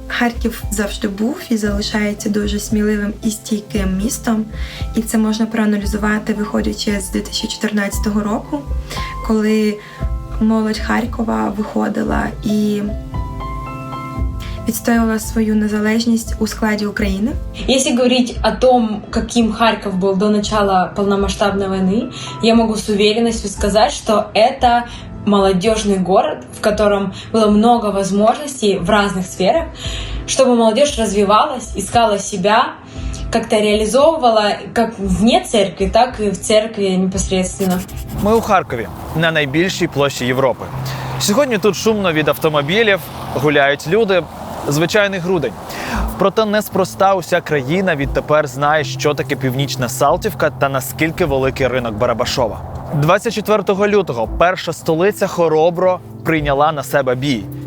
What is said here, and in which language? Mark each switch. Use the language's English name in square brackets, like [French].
[Ukrainian] Харків завжди був і залишається дуже сміливим і стійким містом. І це можна проаналізувати, виходячи з 2014 року, коли молодь Харкова виходила і відстоювала свою незалежність у складі України. [Russian] Если говорить о том, каким Харьков был до начала полномасштабной войны, я могу с уверенностью сказать, что это молодежный город, в котором было много возможностей в разных сферах, чтобы молодежь развивалась, искала себя, как-то реализовывала как вне церкви, так и в церкви непосредственно. [Ukrainian] Ми у Харкові, на найбільшій площі Європи. Сьогодні тут шумно від автомобілів, гуляють люди. Звичайний грудень. Проте неспроста уся країна відтепер знає, що таке Північна Салтівка та наскільки великий ринок Барабашова. 24 лютого перша столиця хоробро прийняла на себе бій.